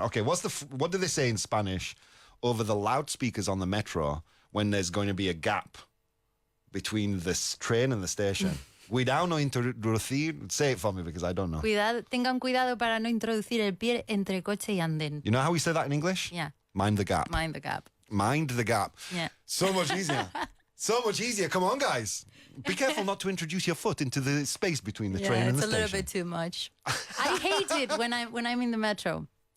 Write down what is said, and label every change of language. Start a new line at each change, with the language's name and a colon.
English: Okay, what do they say in Spanish over the loudspeakers on the metro when there's going to be a gap between this train and the station?
Spanish: Cuidado no introducir.
English: Say it for me because I don't know.
Spanish: Tengan cuidado para no introducir el pie entre coche y andén.
English: You know how we say that in English? Yeah. Mind the gap. Mind the gap. Mind the gap. Yeah. So much easier. So much easier. Come on, guys. Be careful not to introduce your foot into the space between the train and the it's a station. little bit too much. I hate it when I'm in the metro.